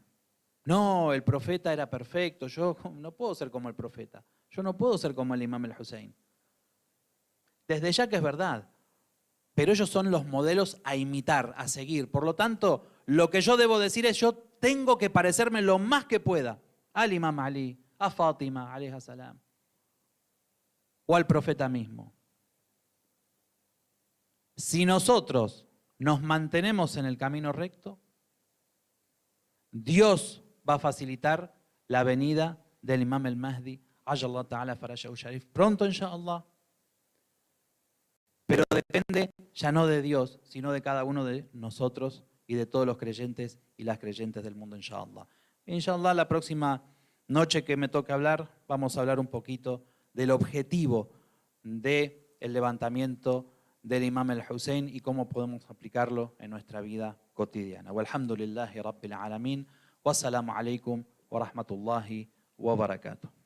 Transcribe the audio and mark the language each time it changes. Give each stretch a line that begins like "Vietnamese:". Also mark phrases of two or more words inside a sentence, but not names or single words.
Spanish: No, el profeta era perfecto, yo no puedo ser como el profeta. Yo no puedo ser como el imam el-Hussein. Desde ya que es verdad. Pero ellos son los modelos a imitar, a seguir. Por lo tanto, lo que yo debo decir es yo tengo que parecerme lo más que pueda al imam Ali, a Fátima,
Arabic: عليها السلام,
Spanish: o al profeta mismo. Si nosotros nos mantenemos en el camino recto, Dios va a facilitar la venida del imam el-Mahdi,
Arabic: عجل الله تعالى فرجه الشريف,
Spanish: pronto inshallah. Pero depende ya no de Dios, sino de cada uno de nosotros y de todos los creyentes y las creyentes del mundo, inshallah. Inshallah, la próxima noche que me toque hablar, vamos a hablar un poquito del objetivo del levantamiento del imam el-Hussein y cómo podemos aplicarlo en nuestra vida cotidiana.
Arabic: والحمد لله رب العالمين، والسلام عليكم ورحمة الله وبركاته.